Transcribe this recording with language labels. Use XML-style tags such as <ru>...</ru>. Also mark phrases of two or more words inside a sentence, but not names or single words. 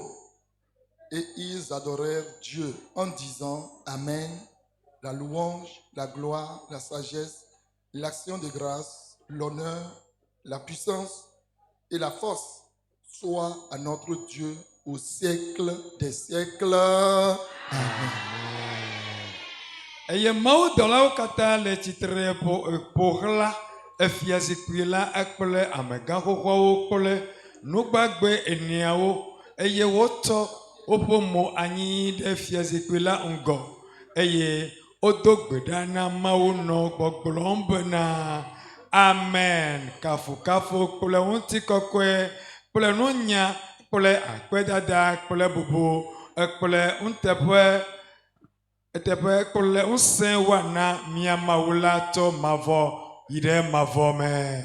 <fr>Et ils adorèrent Dieu en disant Amen, la louange, la gloire, la sagesse, l'action de grâce, l'honneur, la puissance et la force soit à notre Dieu au siècle des siècles. Amen.</fr> <ee>Eye mawu dɔlawo katã le tsitre ƒoxla efiazikpui la kple amegã xoxoawo kple nugbagbe eneawo eye wotsɔ woƒe mo anyi ɖe fiazikpui la ŋgɔ eye wodo gbe ɖa na Mawu nɔ gbɔgblɔm bena amen, kafukafu kple ŋutikɔkɔe kple nunya kple akpedada kple bubu kple nuteƒe eteƒe kple ŋusẽ woana mia Mawu la tso mavɔ yi ɖe mavɔ me.</ee>